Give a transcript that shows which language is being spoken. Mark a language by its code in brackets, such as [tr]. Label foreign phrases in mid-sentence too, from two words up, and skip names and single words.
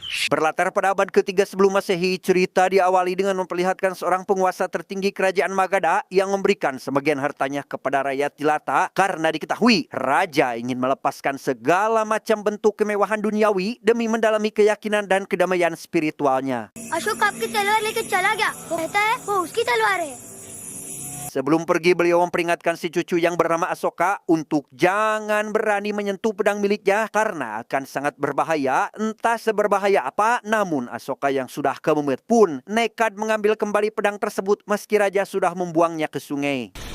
[id] Berlatar pada abad ketiga sebelum Masehi, cerita diawali dengan memperlihatkan seorang penguasa tertinggi kerajaan Magadha yang memberikan sebagian hartanya kepada rakyat jelata karena diketahui raja ingin melepaskan segala macam bentuk kemewahan duniawi demi mendalami keyakinan dan kedamaian spiritualnya. [hi] अशोक आपकी तलवार लेके चला गया। वो कहता है वो उसकी तलवार है। [id] Sebelum pergi, beliau memperingatkan si cucu yang bernama Asoka untuk jangan berani menyentuh pedang miliknya karena akan sangat berbahaya. Entah seberbahaya apa, namun Asoka yang sudah kememet pun nekat mengambil kembali pedang tersebut meski raja sudah membuangnya ke sungai.